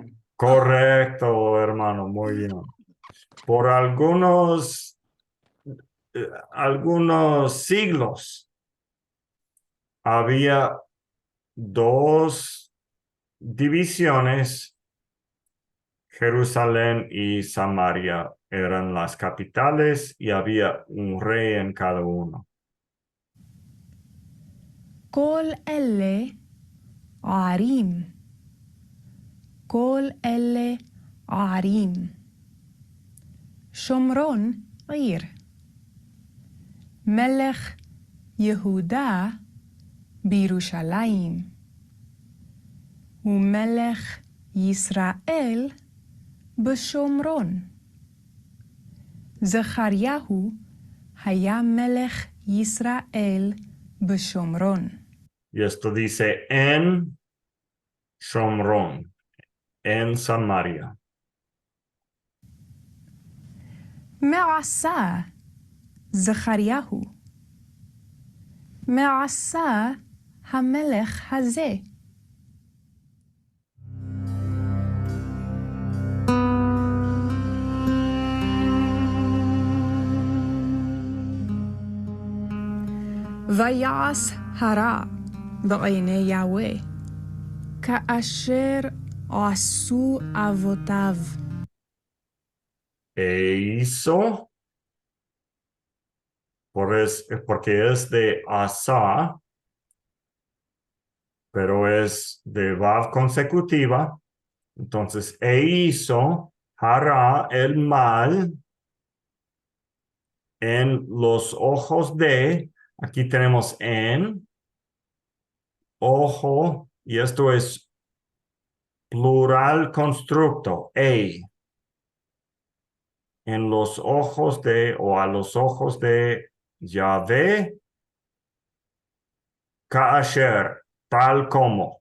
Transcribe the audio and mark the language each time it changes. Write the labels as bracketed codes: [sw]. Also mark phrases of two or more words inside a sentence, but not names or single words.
[es] Correcto, hermano, muy bien. Por algunos siglos había dos divisiones. Jerusalén y Samaria eran las capitales y había un rey en cada uno. [he] כל אלה ערים. כל אלה ערים. שומרון עיר. מלך יהודה בירושלים. ומלך ישראל בשומרון. זכריהו היה מלך ישראל בשומרון. [es] Y esto dice en Shomron, en Samaria. [he] מה עשה זכריהו? מה עשה המלך הזה? ויעש הרע בעיני יהוה, כאשר עשו אבותיו. [es] Hizo, porque es de Asa, pero es de Vav consecutiva. Entonces, hizo, hará el mal en los ojos de, aquí tenemos en, ojo, y esto es plural constructo, en los ojos de, o a los ojos de Yahvé, Kaasher, tal como.